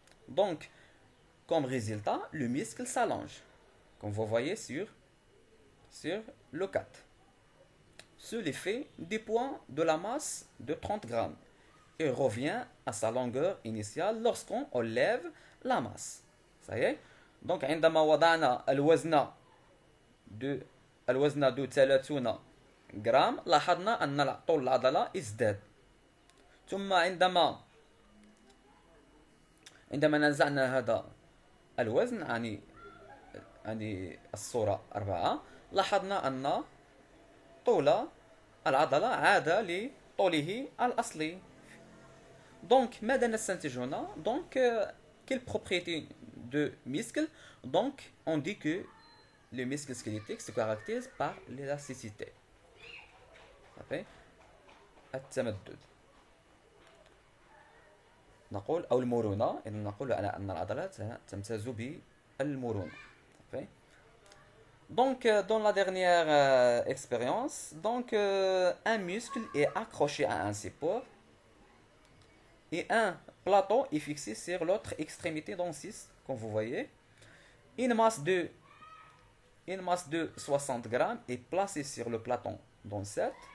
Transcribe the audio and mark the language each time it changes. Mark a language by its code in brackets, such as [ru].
[fr] Donc comme résultat, le muscle s'allonge, comme vous voyez sur le 4, sous l'effet du poids de la masse de 30 grammes et revient à sa longueur initiale lorsqu'on enlève la masse. Ça y est. [ar] Donc عندما وضعنا الوزن دو 30 جرام لاحظنا أن طول العضلة ازداد. ثم عندما نزعنا هذا الوزن يعني الصورة 4 لاحظنا أن طول العضلة عاد لطوله الأصلي. [fr] Donc, [ar] ماذا نستنتج هنا؟ [fr] Donc, quelle propriété de muscle? Donc, on dit que le muscle squelettique se caractérise par l'élasticité. [ar] التمدد. نقول أو المرونة، إذا نقول أن العضلات تمتاز بالمرونة. [fr] Donc, dans la dernière expérience, donc, un muscle est accroché à un support et un plateau est fixé sur l'autre extrémité dans 6, comme vous voyez. Une masse de 60 grammes est placée sur le plateau dans 7.